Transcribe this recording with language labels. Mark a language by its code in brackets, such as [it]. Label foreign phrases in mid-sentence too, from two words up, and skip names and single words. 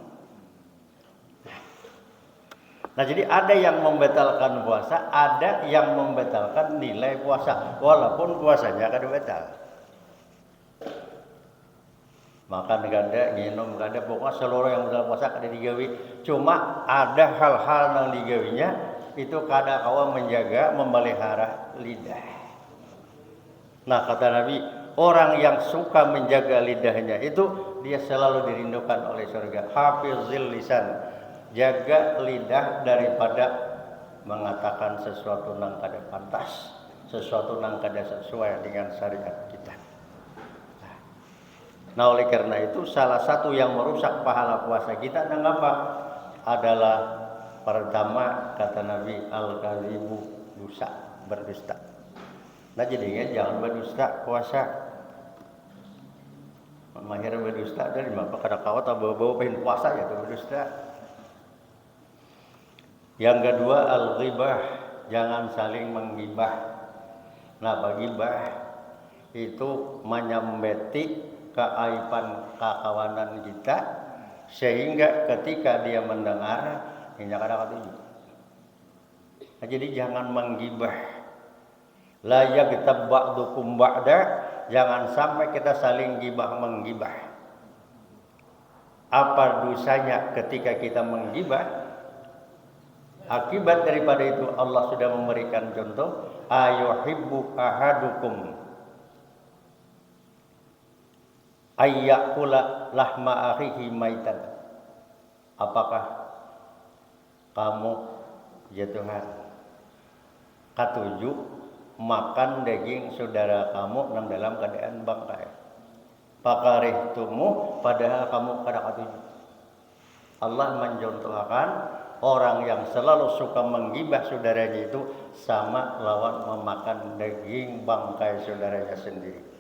[id] Nah jadi ada yang membatalkan puasa, ada yang membatalkan nilai puasa walaupun puasanya kada batal. [bjn] Makan kada, minum kada, pokoknya seluruh yang dalam puasa kada digawi. Cuma ada hal-hal yang digawinya itu kada kawa menjaga, memelihara lidah. [id] Nah kata Nabi, orang yang suka menjaga lidahnya itu dia selalu dirindukan oleh surga. [ar] Hafizil lisan, [id] jaga lidah daripada mengatakan sesuatu yang kada pantas, sesuatu yang kada sesuai dengan syariat kita. Nah oleh karena itu salah satu yang merusak pahala puasa kita dan apa? Adalah pertama kata Nabi al-kadzibu, dusta, berdusta. Nah jadinya jangan berdusta puasa. Mahir berdusta dari mana? Kada kawat bawa-bawa pengen puasa ya berdusta. Yang kedua al-ghibah, jangan saling menggibah. [bjn] Nah bagibah itu menyambeti keaiban kakawanan kita sehingga ketika dia mendengar ini kada katuju. [id] Nah, jadi jangan menggibah. [ar] La yaghtab ba'dukum ba'da, [id] jangan sampai kita saling gibah menggibah. Apa dosanya ketika kita menggibah? Akibat daripada itu Allah sudah memberikan contoh, [ar] ayuhibbu ahadukum ayyakula lahma akhihi maitan. [id] Apakah kamu ya Tuhan katuju makan daging saudara kamu yang dalam keadaan bangkai? [bjn] Pakarihtumu padahal kamu kada katuju. [id] Allah mencontohkan orang yang selalu suka menggibah saudaranya itu sama lawan memakan daging bangkai saudaranya sendiri.